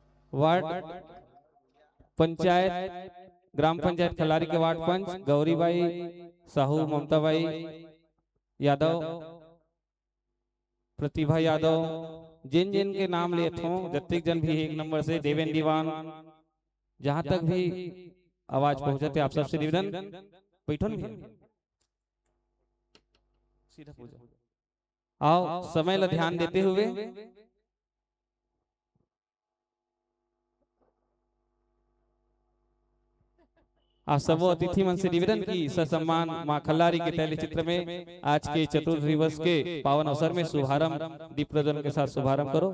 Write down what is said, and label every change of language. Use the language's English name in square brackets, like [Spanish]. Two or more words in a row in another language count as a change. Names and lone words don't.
[Chhattisgarhi] वार्ड पंचायत ग्राम पंचायत खल्लारी के वार्ड पंच गौरीबाई साहू, ममताबाई यादव, प्रतिभा यादव, जिन जिन के नाम ले थो जतिक जन भी एक नंबर से देवेन दीवान, जहां तक भी आवाज पहुंचते आप सबसे निवेदन बैठन भी सीधा पूजा आओ समय ला ध्यान देते हुए आप सब अतिथि मन से निवेदन की ससम्मान मां खल्लारी के तैल चित्र में आज के चतुर्थ दिवस के पावन अवसर में शुभारंभ दीप प्रज्वलन के साथ शुभारंभ करो।